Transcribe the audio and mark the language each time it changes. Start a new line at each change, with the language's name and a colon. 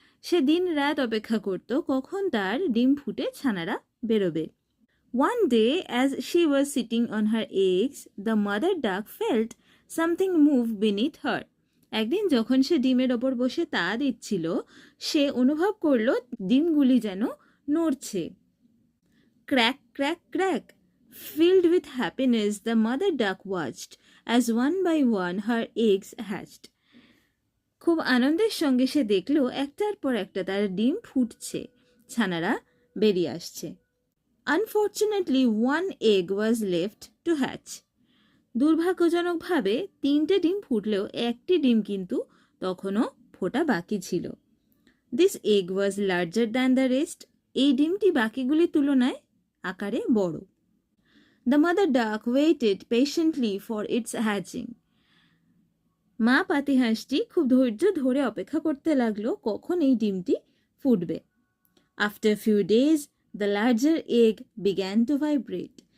Bangla: সে দিন রাত অপেক্ষা করত কখন তার ডিম ফুটে ছানারা বেরোবে।
English: One day as she was sitting on her eggs, the mother duck felt something move beneath her.
Bangla: একদিন যখন সে ডিমের ওপর বসে তা দিচ্ছিল, সে অনুভব করলো ডিমগুলি যেন নড়ছে।
English: Crack, crack, crack. Filled with happiness, the mother duck watched as one by one her eggs hatched.
Bangla: খুব আনন্দের সঙ্গে সে দেখলো একটার পর একটা তার ডিম ফুটছে, ছানারা বেরিয়ে আসছে।
English: Unfortunately, one egg was left to hatch.
Bangla: দুর্ভাগ্যজনকভাবে 3টে ডিম ফুটলেও একটি ডিম কিন্তু তখনও ফোটা বাকি ছিল।
English: This egg was larger than the rest.
Bangla: এই ডিমটি বাকিগুলির তুলনায় আকারে বড়।
English: The mother duck waited patiently for its hatching.
Bangla: মা পাতিহাঁসটি খুব ধৈর্য ধরে অপেক্ষা করতে লাগলো কখন এই ডিমটি ফুটবে।
English: After few days the larger egg began to vibrate.